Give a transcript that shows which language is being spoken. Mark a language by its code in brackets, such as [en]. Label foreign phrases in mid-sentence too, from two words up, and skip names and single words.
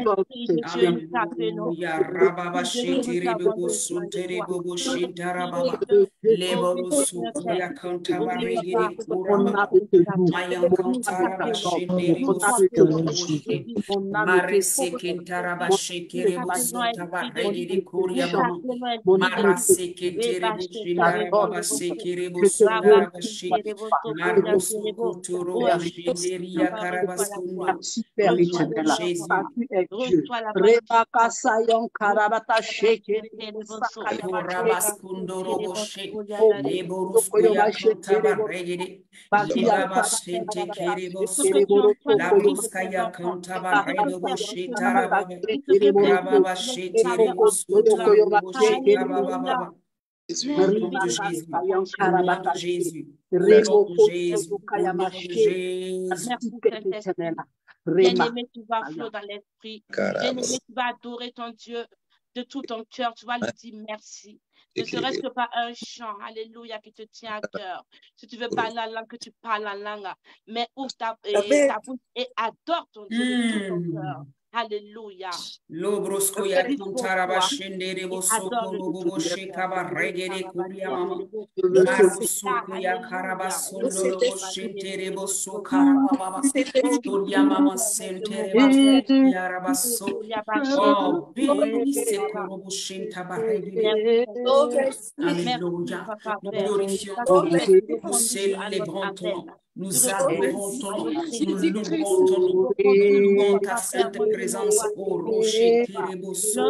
[fr] Alléluia. Rababashi tiribebo sunteribebo shintarababa. Lebobo sukuya kantabarigiri kurababa. tout. Mayan Kantara Shendere Bosuke, Marese Kentara Shekere Bosutaba Regede Korea Mama, Marase Kentere Boshindara Baba Sekere Bosundara Bashi, Marosu Kotoro Boshinderia Karabaskundo. Père éternel, tu es Dieu. Rebaka Sayon Karabata Shekere Rabaskundo Roboshe, Leboruskuya Kantaba Regede, Libaba Shente Bosu, Labruskaya Kantaba Reboshe Tarababa, Rababa Shete Bosu Toroboshe Kababa. Au nom de Jésus, au nom de Jésus, au nom de Jésus, au nom de Jésus. Bien-aimé, tu vas flot dans l'esprit. Bien-aimé, tu vas adorer ton Dieu de tout ton cœur. Tu vas lui dire merci. Ne serait-ce que par un chant, alléluia, qui te tient à cœur. Si tu veux parler la langue, que tu parles la langue. Mais ouvre ta bouche et adore ton Dieu de tout ton cœur. Alléluia. Lobrosko ya kuntara bashendere bosoko lobo shekaba regere kuria mama. Marosoko ya karabasondo lobo shentere bosokara baba. Toria mama sentere baso ya rabaso. Oh, béni se korobo shentaba regere. Alléluia. Nous glorifions ton nom. Nous célébrons ton nom. Nous adorons ton nom. Nous louons ton nom. Nous louons ta sainte présence au rocher Kireboso.